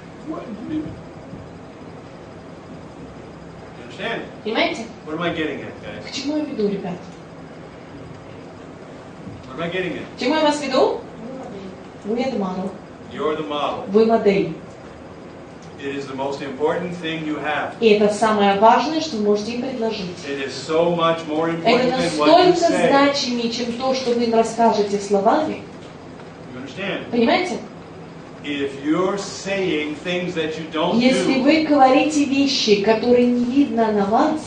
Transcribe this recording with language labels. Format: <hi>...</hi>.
<en>You understand?</en> <ru>Понимаете?</ru> <en>What am I getting at, guys?</en> <ru>К чему я веду, ребят?</ru> <en>What am I getting at?</en> <ru>К чему я вас веду? Вы это мало.</ru> <en>You're the model.</en> <ru>Вы модель.</ru> <en>It is the most important thing you have.</en> <ru>И это самое важное, что вы можете им предложить.</ru> <en>It is so much more</en> <ru>Это</ru> <en>important than what you</en> <ru>настолько</ru> <en>say.</en> <ru>значимее, чем то, что вы им расскажете словами.</ru> <en>You understand?</en> <ru>Понимаете?</ru> <en>If you're saying things that you don't</en> <ru>Если</ru> <en>do,</en> <ru>вы говорите вещи, которые не видно на вас,</ru>